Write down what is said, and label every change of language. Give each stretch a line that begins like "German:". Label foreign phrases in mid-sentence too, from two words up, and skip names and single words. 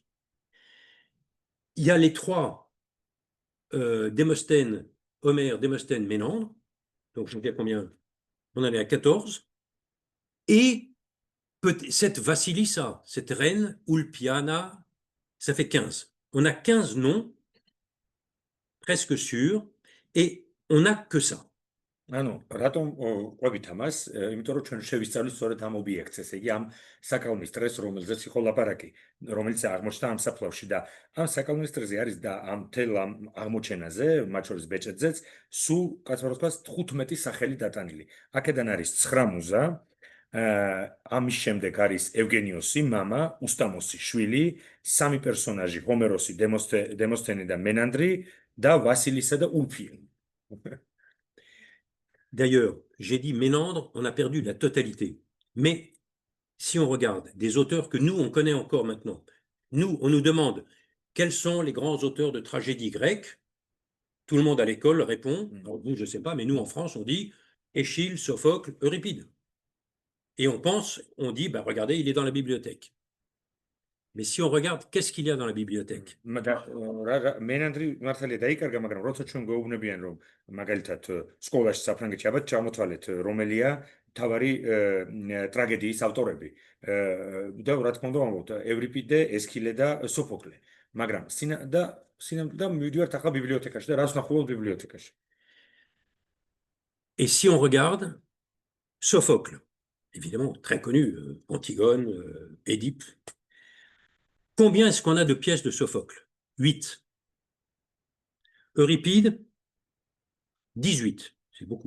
French: Il y a les 3 Démosthène, Homère, Démosthène, Ménandre. Donc, je sais combien. On en est à 14. Et cette Vassilissa, cette reine, Ulpiana, ça fait 15. On a 15 noms, presque sûrs, et on n'a que ça.
Georgian: ანუ რატომ ყვებით ამას? იმიტომ რომ ჩვენ შევისწავლით სწორედ ამ ობიექტს, ესე იგი ამ საკალმის დღეს, რომელზეც იყო ლაპარაკი, რომელიც აღმოჩნდა ამ საფლავში და ამ საკალმის დღეზე არის და ამ თელ ამ აღმოჩენაზე, მათ შორის ბეჭედზეც, სულ კაცობრიობას 15 სახელი დატანილი. აქედან არის 9 მუზა, ამის შემდეგ არის ევგენიოსი, მამა, უსტამოსი, შვილი, 3 პერსონაჟი, ჰომეროსი, დემოსთენე და მენანდრი და ვასილისა და ულფია.
French: D'ailleurs, j'ai dit Ménandre, on a perdu la totalité. Mais si on regarde des auteurs que nous, on connaît encore maintenant, on nous demande quels sont les grands auteurs de tragédie grecque. Tout le monde à l'école répond, alors vous, je ne sais pas, mais nous, en France, on dit Échille, Sophocle, Euripide. Et on dit, bah, regardez, il est dans la bibliothèque. Mais si on regarde, qu'est-ce qu'il y a dans la bibliothèque?
Georgian: მენანდრი მართალია დაიკარგა, მაგრამ როცა ჩვენ გვეუბნებიან, რომ მაგალითად სკოლაში საფრანგეთში აბა ჩამოთვალეთ, რომელია თავარი ტრაგედიის ავტორები. და რა თქმა უნდა, ამბობთ ევრიპიდე, ესქილე და სოფოკლე. მაგრამ და მივიდივართ ახლა ბიბლიოთეკაში და რას ვნახულობთ ბიბლიოთეკაში?
French: Et si on regarde Sophocle, évidemment, très connu, Antigone, Édipe. Combien est-ce qu'on a de pièces de Sophocle? 8. Euripide, 18. C'est beaucoup.